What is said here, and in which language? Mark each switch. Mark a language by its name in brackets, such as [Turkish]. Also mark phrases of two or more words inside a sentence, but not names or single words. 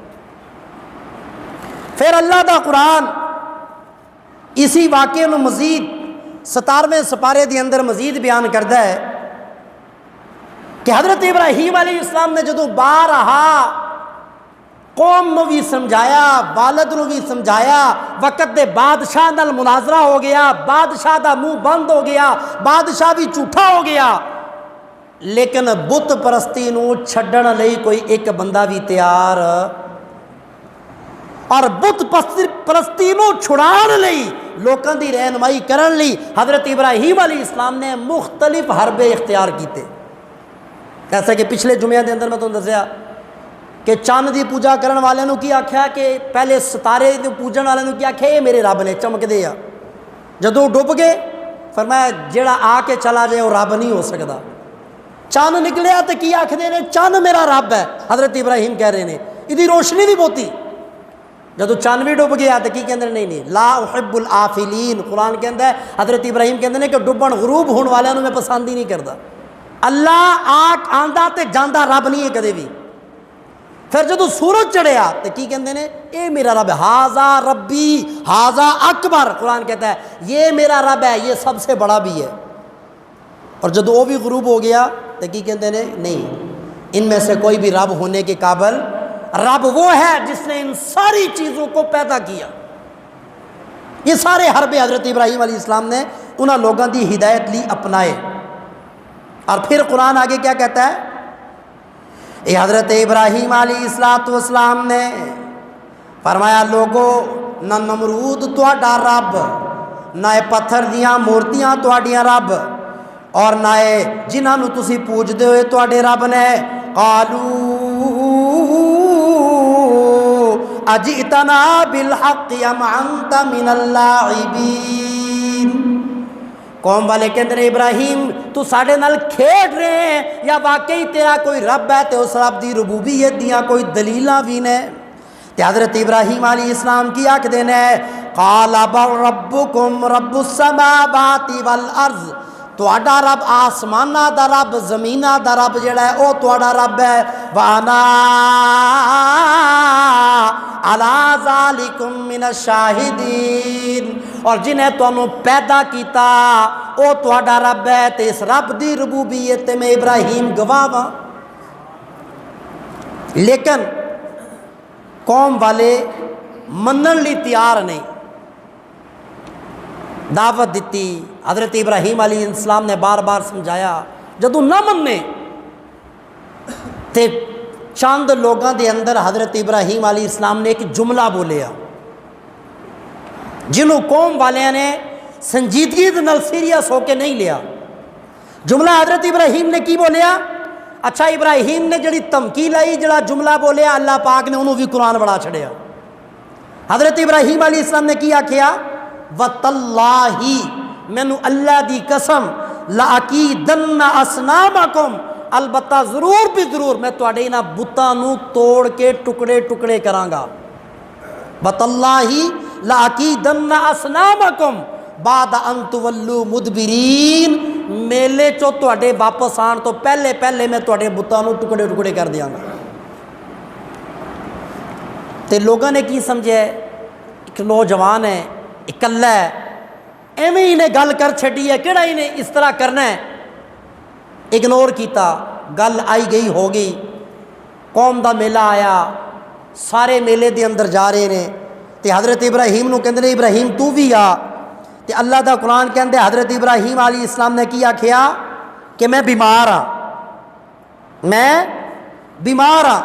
[Punjabi] پھر اللہ دا قرآن اسی واقعے نو مزید 17ویں سپارے دے اندر مزید بیان کردا ہے کہ حضرت ابراہیم علیہ السلام نے جدوں بارہا قوم نو بھی سمجھایا، والد نو بھی سمجھایا، وقت دے بادشاہ نال مناظرہ ہو گیا، بادشاہ دا منہ بند ہو گیا، بادشاہ بھی جھوٹا ہو گیا، لیکن بت پرستی نو چھڈن لئی کوئی ایک بندہ بھی تیار، اور بت پرستی نو چھڑان لئی لوکاں دی رہنمائی کرن لئی حضرت ابراہیم علیہ السلام نے مختلف حربے اختیار کیتے۔ جیسا کہ پچھلے جمعے دے اندر میں تمہیں دسیا کہ چاند دی پوجا کرن والے نو کی آکھیا کہ پہلے ستارے دی پوجن والے نو کی آکھیا یہ میرے رب نے چمک دے آ، جدوں ڈب گئے فرمایا جیڑا آ کے چلا جائے وہ رب نہیں ہو سکتا۔ چاند نکلیا تو کی آکھدے نے چاند میرا رب ہے، حضرت ابراہیم کہہ رہے ہیں یہ روشنی بھی بہتی، جدو چاند بھی ڈب گیا تو کی کہندے نہیں نہیں [Arabic] لا احب الآفلین، [Punjabi] قرآن کہندا ہے حضرت ابراہیم کہندے نے کہ ڈبن غروب ہون والے میں [Urdu] پسند ہی نہیں کرتا۔ [Punjabi] اللہ آنکھ آندا تے جاندا رب نہیں ہے کدے بھی۔ پھر جدو سورج چڑھیا تو کی کہندے نے اے میرا رب ہے، [Arabic] ہاذا ربی ہاذا اکبر، [Urdu] قرآن کہتا ہے یہ میرا رب ہے، یہ سب سے بڑا بھی ہے۔ اور جدو وہ بھی غروب ہو گیا تو کی کہندے نے نہیں، ان میں سے کوئی بھی رب ہونے کے قابل رب وہ ہے جس نے ان ساری چیزوں کو پیدا کیا۔ [Punjabi] یہ سارے حربے حضرت ابراہیم علیہ السلام نے انہاں لوگوں دی ہدایت لی اپنائے۔ [Urdu] اور پھر قرآن آگے کیا کہتا ہے؟ [Punjabi] اے حضرت ابراہیم علیہ السلام نے فرمایا لوگو نہ نمرود تہاڈا رب، نہ پتھر دیاں مورتیاں تہاڈیاں رب، اور نہ جنہاں نو تسی پوجدے ہوئے تہاڈے رب نے۔ [Arabic] قالوا اجئتنا بالحق ام انت من اللاعبین، [Punjabi] قوم والے کہندے نے ابراہیم تو ساڈے نال کھیڈ رہے ہیں یا واقعی تیرا کوئی رب ہے تے اس رب دی ربوبیت دیاں کوئی دلیلاں بھی نے؟ تے حضرت ابراہیم علیہ السلام کی آکھدے نے [Arabic] قال بل ربکم رب السماوات والارض، [Punjabi] تہاڈا رب آسماناں دا رب زمیناں دا رب جڑا ہے او تہاڈا رب ہے۔ [Arabic] وانا علی ذالکم من الشاہدین، [Punjabi] اور جنہیں تانوں پیدا کیتا او تہاڈا رب ہے تے اس رب دی ربوبیت میں ابراہیم گواہ ہاں۔ لیکن قوم والے منن لی تیار نہیں، دعوت دیتی، حضرت ابراہیم علیہ السلام نے بار بار سمجھایا، جدو نہ مننے تے چند لوگوں دے اندر حضرت ابراہیم علیہ السلام نے ایک جملہ بولیا جنہوں قوم والے نے سنجیدگی نال سیریس ہو کے نہیں لیا۔ جملہ حضرت ابراہیم نے کی بولیا؟ اچھا ابراہیم نے جڑی تمکی لائی، جڑا جملہ بولیا اللہ پاک نے انہوں بھی قرآن بڑھا چھڑیا۔ [Urdu] حضرت ابراہیم علیہ السلام نے کیا کیا؟ [Punjabi] وَتَاللَّهِ، مینو اللہ دی قسم، [Arabic] لَأَكِيدَنَّ أَصْنَامَكُمْ، [Punjabi] البتہ ضرور بھی ضرور میں تواڈے انہاں بتاں نو توڑ کے ٹکڑے ٹکڑے کراں گا۔ [Arabic] وَتَاللَّهِ لَأَكِيدَنَّ أَصْنَامَكُمْ بعد ان تولوا مدبرین، [Punjabi] میلے چو تواڈے واپس آن تو پہلے پہلے میں تواڈے بتاں نو ٹکڑے ٹکڑے کر دیاں گا۔ تے لوگوں نے کی سمجھے؟ ایک نوجوان ہے، اکلا ہے، ایویں ہی نے گل کر چھڈی ہے، کیڑا ہی نے اس طرح کرنا ہے، اگنور کیتا، گل آئی گئی ہو گئی، قوم دا میلہ آیا، سارے میلے دے اندر جا رہے نے، تے حضرت ابراہیم نو کہندے نے ابراہیم تو بھی آ، تے اللہ دا قرآن کہندے حضرت ابراہیم علیہ السلام نے کیا کھیا کہ میں بیمار ہاں، میں بیمار ہاں۔